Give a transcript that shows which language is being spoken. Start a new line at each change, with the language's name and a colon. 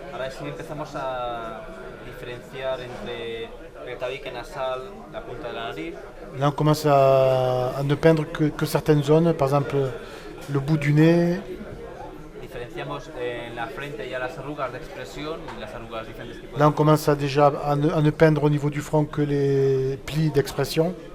Spanish: Ahora sí empezamos a diferenciar entre el tabique nasal, la punta de la nariz.
French: Là on commence à ne peindre que certaines zones, par exemple le bout du nez.
Spanish: Diferenciamos en la frente ya las arrugas de expresión y las arrugas diferentes tipos.
French: Là on commence déjà à ne peindre au niveau du front que les plis d'expression.